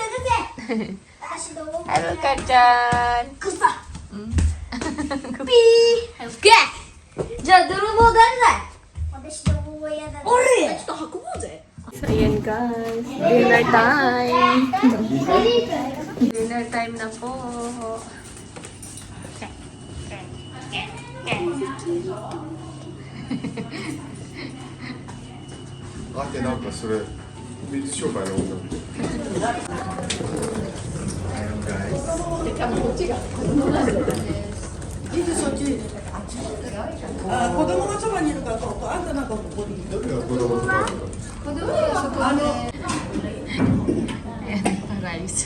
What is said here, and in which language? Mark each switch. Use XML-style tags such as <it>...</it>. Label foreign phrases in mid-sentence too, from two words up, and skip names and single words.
<tl>Haruka Chan! Ayan guys,</tl> <en>dinner time. Dinner time</en> <tl>na po.</tl> <ja>なんかそれ水商売の女の子。あ、子供がそばにいるから、あんたなんかここにいる。子供とか。 Rice.</ja>